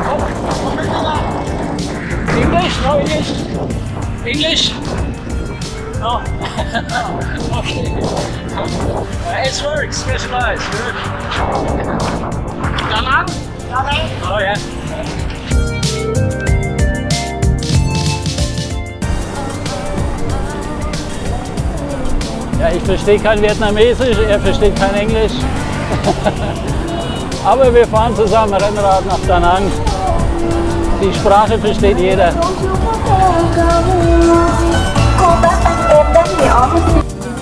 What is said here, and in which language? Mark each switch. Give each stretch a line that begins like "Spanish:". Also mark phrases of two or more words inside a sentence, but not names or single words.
English: English? No English? English? No. Okay. It's work, specialized. Good.
German: Da lang? Oh ja. Ja, ich verstehe kein Vietnamesisch, er versteht kein Englisch. Aber wir fahren zusammen Rennrad nach Da Nang. Die Sprache versteht jeder.
Vietnamese: Cô bác anh em đánh nhỏ